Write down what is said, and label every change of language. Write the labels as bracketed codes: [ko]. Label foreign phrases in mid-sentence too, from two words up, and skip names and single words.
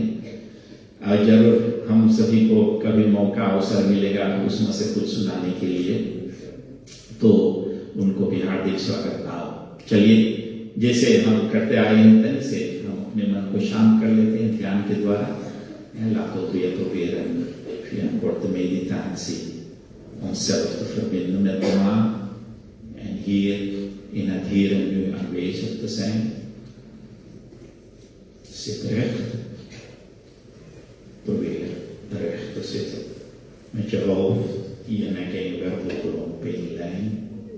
[hi] जरूर हम सभी को कभी मौका अवसर मिलेगा उसमें से कुछ सुनाने के लिए, तो उनको भी हार्दिक स्वागत। आप चलिए जैसे हम करते आए हैं तैसे हम अपने मन को शांत कर लेते हैं ध्यान के द्वारा। [nl] Lato tu e tu veren, fian porta meditatie, onszelf te verbinden met de maan en hier in het hier en nu aan aanwezig te zijn. Zit recht. Probeer recht te zitten. Met je hoofd, je nek en je wervelkolom op één lijn.